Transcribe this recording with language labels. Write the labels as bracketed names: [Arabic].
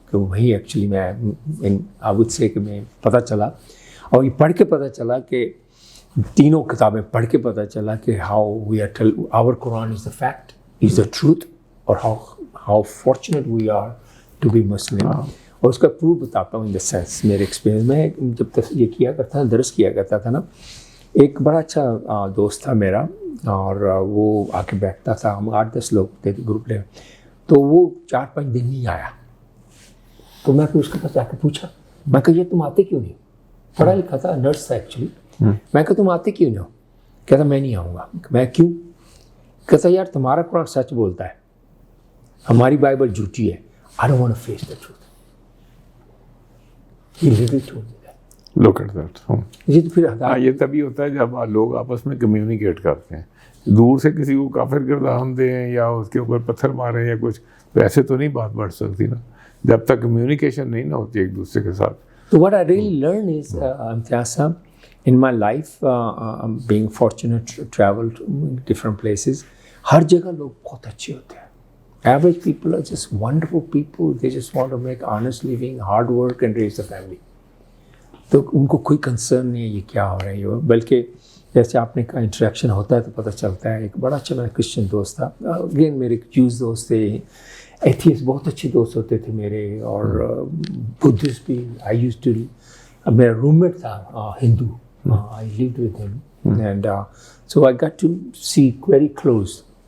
[Urdu] کہ وہیں ایکچولی میں آئی وڈ سے کہ میں پتہ چلا, اور یہ پڑھ کے پتہ چلا کہ تینوں کتابیں پڑھ کے پتہ چلا کہ [English] how we are tell our Quran is the fact, is the truth, [Urdu] اور [English] How fortunate we are to be Muslim. [Urdu] اور اس کا پروف بتاتا ہوں [English] In the sense. [Urdu] میرے ایکسپیرینس میں جب یہ کیا کرتا تھا, درس کیا کرتا تھا نا, ایک بڑا اچھا دوست تھا میرا, اور وہ آ کے بیٹھتا تھا. ہم 8-10 لوگ تھے گروپ میں, تو وہ 4-5 دن نہیں آیا. تو میں پھر اس کے پاس جا کے پوچھا, میں کہا یہ تم آتے کیوں نہیں؟ پڑھا لکھا تھا, نرس تھا ایکچولی. میں کہا تم آتے کیوں نہیں ہو؟ کہتا میں نہیں آؤں گا. میں کیوں؟ کہتا یار تمہارا قرآن سچ بولتا ہے, ہماری بائبل جھوٹی ہے. [English] I don't want to face the truth. He literally told me that. Look at that. [Urdu] یہ تو پھر یہ تبھی ہوتا ہے جب لوگ آپس میں کمیونیکیٹ کرتے ہیں. دور سے کسی کو کافر کردام دیں یا اس کے اوپر پتھر ماریں یا کچھ, تو ایسے تو نہیں بات بڑھ سکتی نا جب تک کمیونیکیشن نہیں نہ ہوتی ایک دوسرے کے ساتھ. [English] So what I really learned is, Imtiaz, in my life, being fortunate to travel to different places, [Urdu] ہر جگہ لوگ بہت اچھے ہوتے ہیں. [English] Average people are just wonderful people. They just want to make honest living, hard work and raise a family. [Urdu] تو ان کو کوئی concern نہیں ہے یہ کیا ہو رہا ہے یہ, بلکہ جیسے آپ نے کہا انٹریکشن ہوتا ہے تو پتہ چلتا ہے. ایک بڑا اچھا میرا کرسچن دوست تھا, اگین میرے جوز دوست تھے, ایتھیسٹ بہت اچھے دوست ہوتے تھے میرے, اور بدھسٹ بھی. [English] I used to, [Urdu] میرا روم میٹ تھا ہندو, [English] I lived with him, and so I got to see very close.